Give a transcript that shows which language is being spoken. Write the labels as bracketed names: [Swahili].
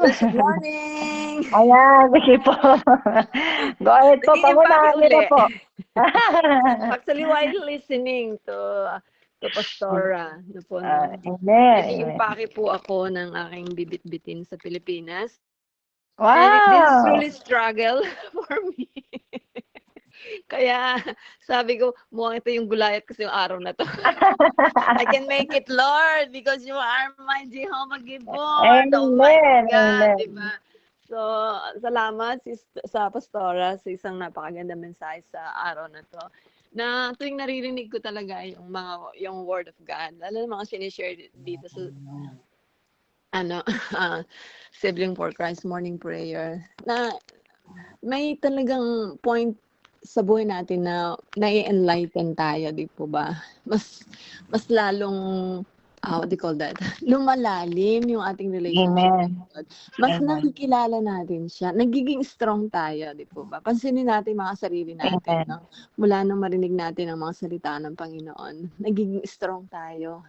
[English] Good morning! [Filipino] Ayan, sige po. Go ahead po, pangunahan niyo na po. [English] Actually, while listening to Pastora, Amen. [Filipino] nag-impake po ako ng aking bibit-bitin sa Pilipinas. [English] Wow! And this is really struggle for me. [Filipino] Kaya sabi ko, mukhang ito yung gulayat kasi yung araw na to. [English] I can make it, Lord, because you are my Jehovah Gibor. Oh my God, [Filipino] diba? So, salamat sa Pastora sa isang napakaganda mensahe sa araw na to. Na tuwing naririnig ko talaga yung Word of God, lalo na mga sinishare dito sa Sibling for Christ Morning Prayer, na may talagang point sa buhay natin na nai-enlighten tayo, di po ba? [English] Mas lalong, what do you call that? [Filipino] Lumalalim yung ating [English] relationship with God. [Filipino] Mas nakikilala natin siya. Nagiging strong tayo, di po ba? Pansinin natin mga sarili natin. No? Mula nung marinig natin ang mga salita ng Panginoon, nagiging strong tayo.